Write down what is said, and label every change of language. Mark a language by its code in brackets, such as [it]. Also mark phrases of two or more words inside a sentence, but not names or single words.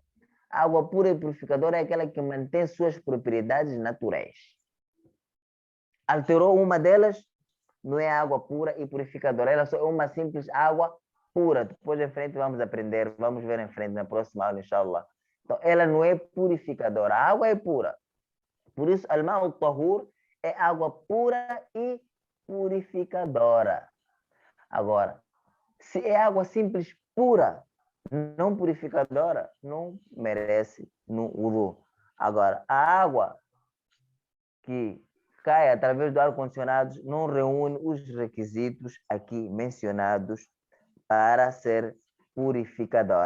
[pt] A água pura e purificadora é aquela que mantém suas propriedades naturais. Alterou uma delas, não é água pura e purificadora. Ela só é uma simples água pura. Depois em frente vamos aprender, vamos ver em frente na próxima aula, inshallah. Então, ela não é purificadora. A água é pura. Por isso, [ar] الماء طهور [pt] é água pura e purificadora. Agora, se é água simples, pura, não purificadora, não merece no wudu. Agora, a água que cai através do ar-condicionado não reúne os requisitos aqui mencionados para ser purificadora.